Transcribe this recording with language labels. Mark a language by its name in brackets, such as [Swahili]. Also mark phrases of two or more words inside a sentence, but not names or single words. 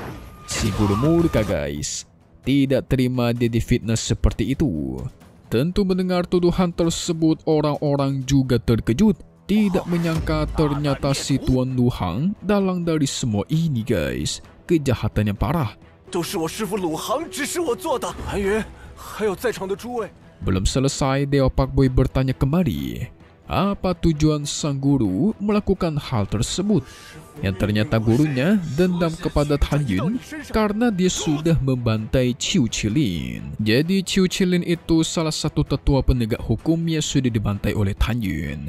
[Indonesian] Si guru murka guys. tidak terima dia difitnah seperti itu. Tentu mendengar tuduhan tersebut, orang-orang juga terkejut. Tidak menyangka ternyata si Tuan Lu Hang dalang dari semua ini guys. Kejahatan yang parah. [Chinese] 都是我师父鲁航指使我做的。韩云，还有在场的诸位。 [Indonesian] Belum selesai, Dewa Pak Boy bertanya kembali, apa tujuan sang guru melakukan hal tersebut? Yang ternyata gurunya dendam kepada Tan Yun karena dia sudah membantai Qiu Qilin. Jadi Qiu Qilin itu salah satu tetua penegak hukum yang sudah dibantai oleh Tan Yun.